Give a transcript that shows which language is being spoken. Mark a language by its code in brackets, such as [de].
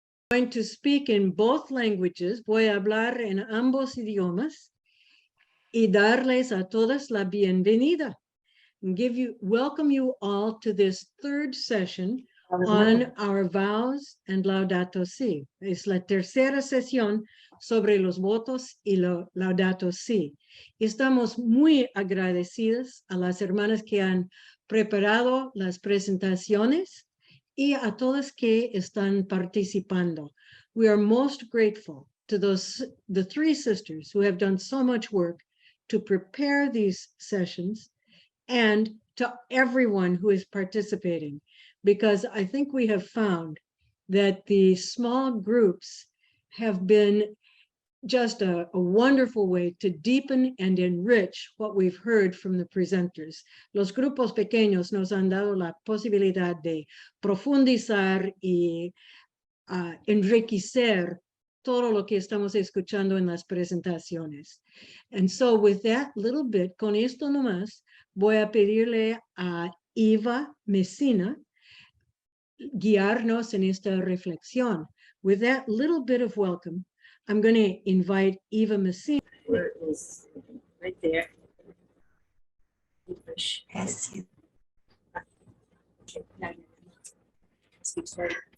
[en] going to speak in both languages. [es] Voy a hablar en ambos idiomas y darles a todas la bienvenida. [en] Welcome you all to this third session on our vows and Laudato Si. [es] Es la tercera sesión sobre los votos y Laudato Si. Estamos muy agradecidas a las hermanas que han preparado las presentaciones y a todas que están participando. [en] We are most grateful to the three sisters who have done so much work to prepare these sessions, and to everyone who is participating, because I think we have found that the small groups have been just a wonderful way to deepen and enrich what we've heard from the presenters. [es] Los grupos pequeños nos han dado la posibilidad de profundizar y enriquecer todo lo que estamos escuchando en las presentaciones. [en] And so with that little bit, [es] con esto nomás, voy a pedirle a Eva Messina guiarnos en esta reflexión. [en] With that little bit of welcome, I'm going to invite Eva Messina. Where is right there? Yes. Speak sorry.